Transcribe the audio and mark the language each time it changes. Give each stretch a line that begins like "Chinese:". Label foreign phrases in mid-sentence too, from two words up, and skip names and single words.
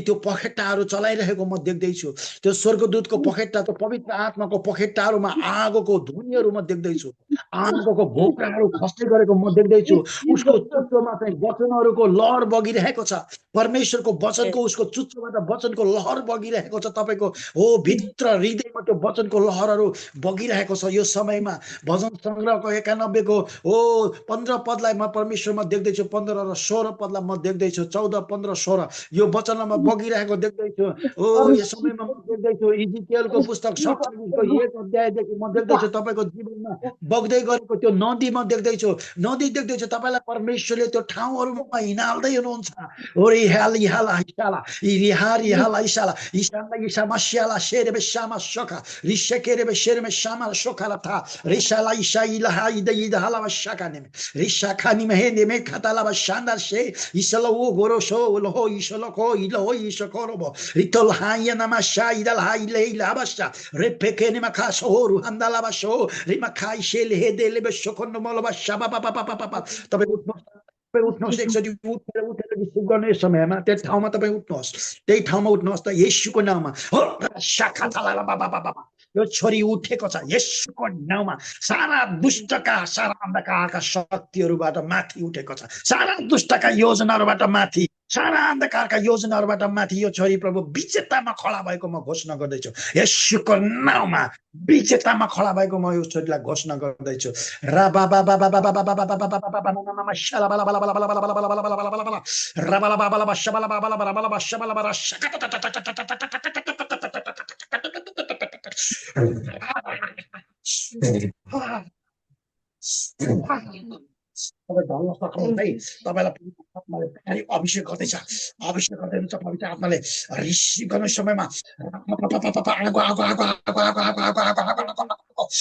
Nepali: त्यो पखेटाहरू चलाइरहेको म देख्दैछु त्यो स्वर्गदूतको पखेटा त्यो पवित्र आत्माको पखेटाहरूमा आगोको धुनीहरू म देख्दैछु आगोको भोक्राहरू खस्दै गरेको म देख्दैछु उसको चुच्चोमा चाहिँ वचनहरूको लहर बगिरहेको छ परमेश्वरको वचनको उसको चुच्चोबाट वचनको लहर बगिरहेको छ तपाईको हो भित्र हृदयमा त्यो वचनको लहरहरू बगिरहेको छ यो समयमा भजन संग्रहको 91 को हो 15 पदलाई म परमेश्वरमा देख्दैछु 15 र 16 पदलाई म देख्दैछु 14 15 16 यो वचनमा बगिरहेको देख्दैछु ओ यो समयमा म देख्दैछु इजिकियलको पुस्तक 47 को 1 अध्यायदेखि म देख्दैछु तपाईको जीवनमा बग्दै गरेको त्यो नदी म देख्दैछु नदी देख्दैछु तपाईलाई परमेश्वरले त्यो ठाउँहरुमा हिँडाल्दै हुनुहुन्छ ओरे हाल इहाला इशाला इरिहार इहाला इशाला इशाला इशामाशियाला शेरबे शामा शोका रिशकेरबे शेरमे शामा शोकाला था रिशाला इशाइला हाइदा इदा हाला शकाने रिशाखानी महेने मे खताला बशांदा शे इसलो गोरोशो लो इसलो को इलो इसकोरोबो रितल हाया नमा शाइदा हाइले इला बशा रेपेकेने मखासो रुहंदाला बशो रिमखाइ शेले हेदेले बशकोनो मोलो बशा बाबा बाबा बाबा तबे उठ्नुहोस् एकचोटि उठेर रिसिभ गर्ने समयमा त्यो ठाउँमा तपाईँ उठ्नुहोस् त्यही ठाउँमा उठ्नुहोस् त येशूको नाममा हो शाखा चलाला बाबा बाबा यो छोरी उठेको छ येशूको नाममा सारा दुष्टका सारा अन्धकारका शक्तिहरूबाट माथि उठेको छ सारा दुष्टका योजनाहरूबाट माथि सारा अन्धकारका योजनाहरूबाट माथि यो छोरी प्रभु विजेतामा खडा भएको म घोषणा गर्दैछु येशूको नाममा विजेतामा खडा भएको म यो छोरीलाई घोषणा गर्दैछु रा बाबा बाबा बाबा बाबा बाबा बाबा बाबा नाममा शाला बाला बाला बाला बाला बाला बाला बाला बाला बाला बाला रा बाला बाला बाला शाला बाला बाला बाला बाला शाला बाला तपाईँलाई अभिषेक गर्दैछ अभिषेक गर्दै हुनुहुन्छ पवित्र आत्माले रिसिभ गर्ने समयमा आगो आगो आगो आगो आगो आगो आगो आगो आगो आगो